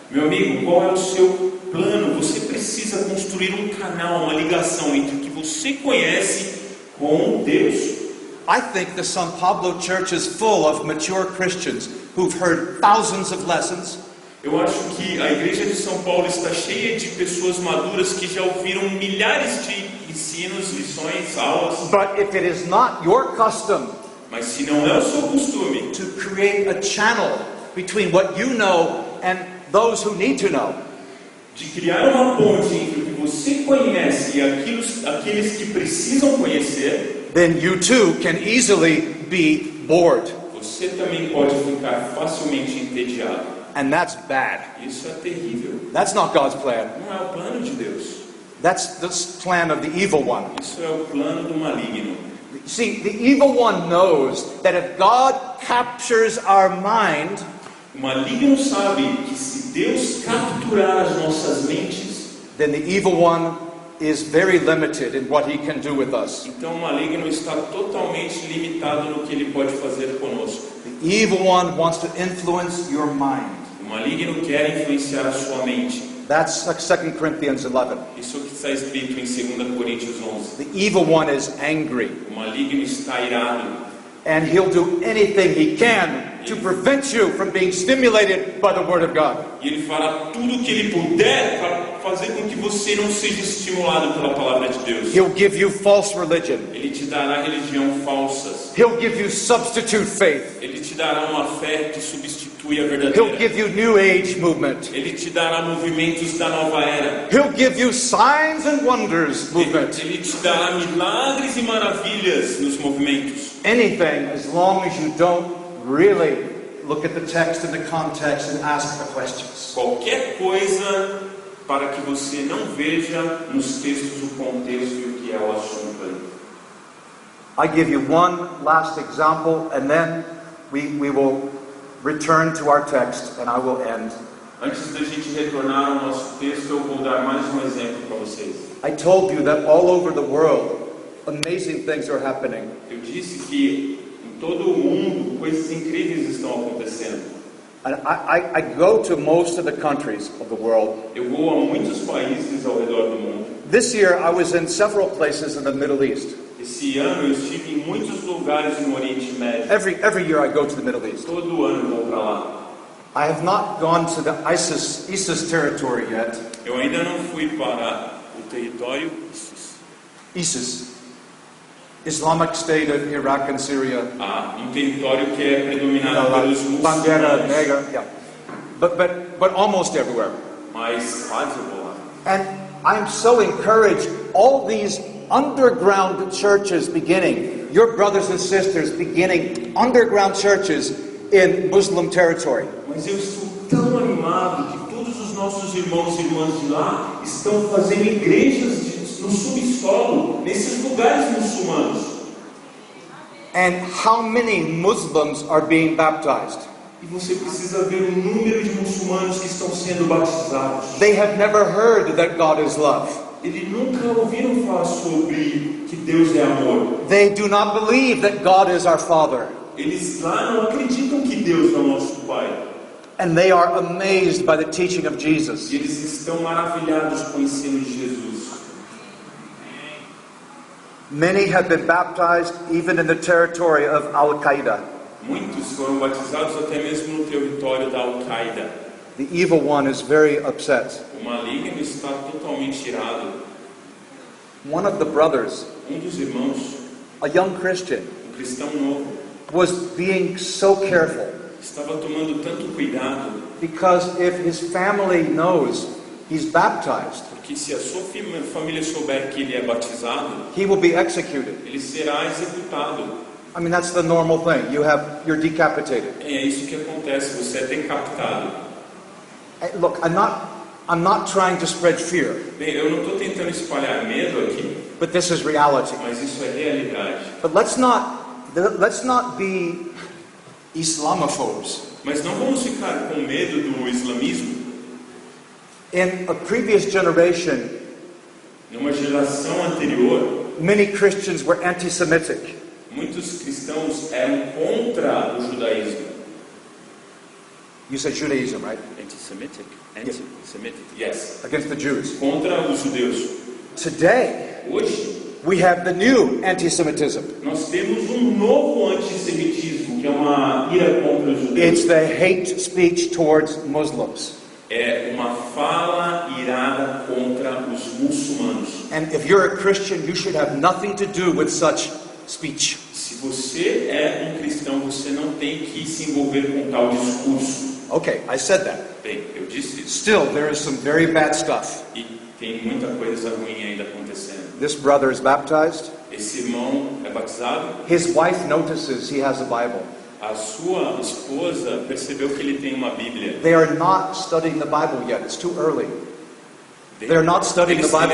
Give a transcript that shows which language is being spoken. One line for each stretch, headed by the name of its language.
Portuguese: meu amigo, qual é o seu plano? Você precisa construir um canal, uma ligação entre o que você conhece com Deus.
English: I think the San Pablo Church is full of mature Christians who've heard thousands of lessons,
Portuguese: Eu acho que a igreja de São Paulo está cheia de pessoas maduras que já ouviram milhares de ensinos, lições, aulas.
English: but if it is not your custom
Portuguese: Mas se não é o seu costume
English: to create a channel between what you know and those who need to know,
Portuguese: de criar uma ponte entre o que você conhece e aqueles que precisam conhecer,
English: then you too can easily be bored.
Portuguese: você também pode ficar facilmente entediado.
English: And that's bad.
Portuguese: Isso é terrível.
English: That's not God's plan.
Portuguese: Não é o plano de Deus.
English: That's the plan of the evil one.
Portuguese: Isso é o plano do maligno.
English: See, the evil one knows that if God captures our mind,
Portuguese: O maligno sabe que se Deus capturar as nossas mentes,
English: then the evil one is very limited in what he can do with us.
Portuguese: então o maligno está totalmente limitado no que ele pode fazer conosco.
English: The evil one wants to influence your mind.
Portuguese: O maligno quer influenciar a sua mente.
English: That's like 2 Corinthians 11.
Portuguese: Isso que está escrito em 2 Coríntios 11.
English: The evil one is angry,
Portuguese: O maligno está irado.
English: and he'll do anything he can to prevent you from being stimulated by the Word of God.
Portuguese: E ele fará tudo o que ele puder para fazer com que você não seja estimulado pela palavra de Deus.
English: He'll give you false religion.
Portuguese: Ele te dará religião falsas.
English: He'll give you substitute faith.
Portuguese: Ele te dará uma fé que substitui a
English: He'll
Portuguese: verdadeira.
English: give you New Age movement.
Portuguese: Ele te dará movimentos da nova era.
English: He'll give you signs and wonders movement.
Portuguese: Ele te dará milagres e maravilhas nos movimentos.
English: Anything as long as you don't really look at the text and the context and ask the questions.
Portuguese: Qualquer coisa para que você não veja nos textos o contexto e o que é o assunto ali.
English: I give you one last example, and then we will return to our text and I will end.
Portuguese: Antes da gente retornar ao nosso texto, eu vou dar mais um exemplo para vocês.
English: I told you that all over the world, amazing things are happening.
Portuguese: Eu disse que em todo o mundo coisas incríveis estão acontecendo.
English: And I go to most of the countries of the world.
Portuguese: Eu vou a muitos países ao redor do mundo.
English: This year I was in several places in the Middle East.
Portuguese: Esse ano eu estive em muitos lugares no Oriente Médio.
English: Every year I go to the Middle East.
Portuguese: Todo ano eu vou para lá.
English: I have not gone to the ISIS territory yet.
Portuguese: Eu ainda não fui para o território
English: ISIS. Islamic State of Iraq and Syria.
Portuguese: Um território que é predominado pelos
Spanish: Bandera
Portuguese: muçulmanos.
Spanish: negra,
English: yeah. But almost everywhere.
Portuguese: Mas quase eu vou lá.
English: And I'm so encouraged, all these underground churches beginning, your brothers and sisters beginning underground churches in Muslim territory.
Portuguese: Mas eu estou tão animado que todos os nossos irmãos e irmãs de lá estão fazendo igrejas no subsolo, nesses lugares muçulmanos.
English: And how many Muslims are being baptized?
Portuguese: E você precisa ver o número de muçulmanos que estão sendo batizados.
English: They have never heard that God is love.
Portuguese: Eles nunca ouviram falar sobre que Deus é amor.
English: They do not believe that God is our Father.
Portuguese: Eles lá não acreditam que Deus é o nosso Pai.
English: And they are amazed by the teaching of Jesus.
Portuguese: E eles estão maravilhados com o ensino de Jesus.
English: Many have been baptized even in the territory of Al-Qaeda.
Portuguese: Muitos foram batizados até mesmo no território da Al-Qaeda.
English: The evil one is very upset.
Portuguese: O maligno está totalmente irado.
English: One of the brothers,
Portuguese: Dos irmãos,
English: a young Christian,
Portuguese: cristão novo,
English: was being so careful
Portuguese: estava tomando tanto cuidado,
English: because if his family knows he's baptized,
Portuguese: porque se a sua família souber que ele é batizado,
English: he will be executed.
Portuguese: ele será executado.
English: I mean, that's the normal thing. You're decapitated.
Portuguese: É isso que acontece, você é decapitado.
English: Look, I'm not trying to spread fear,
Portuguese: Bem, eu não estou tentando espalhar medo aqui,
English: but this is reality.
Portuguese: mas isso é realidade.
English: But let's not be Islamophobes.
Portuguese: Mas não vamos ficar com medo do islamismo.
English: In a previous generation,
Portuguese: Numa geração anterior,
English: many Christians were anti-Semitic.
Portuguese: muitos cristãos eram contra o judaísmo.
English: You said Judaism, right? Anti-Semitic? Anti-Semitic, yes. Against the Jews.
Portuguese: Contra os judeus.
English: Today,
Portuguese: Hoje,
English: we have the new anti-Semitism.
Portuguese: nós temos novo antissemitismo, que é uma ira contra os judeus.
English: It's the hate speech towards Muslims.
Portuguese: É uma fala irada contra os muçulmanos.
English: And if you're a Christian, you should have nothing to do with such speech.
Portuguese: Se você é cristão, você não tem que se envolver com tal discurso.
English: Okay, I said that.
Portuguese: Bem, eu disse isso.
English: Still, there is some very bad stuff.
Portuguese: E tem muita coisa ruim ainda acontecendo.
English: This brother is baptized.
Portuguese: Esse irmão é batizado.
English: His wife notices he has a Bible.
Portuguese: A sua esposa percebeu que ele tem uma Bíblia.
English: They are not studying the Bible yet. It's too early. They're not studying the Bible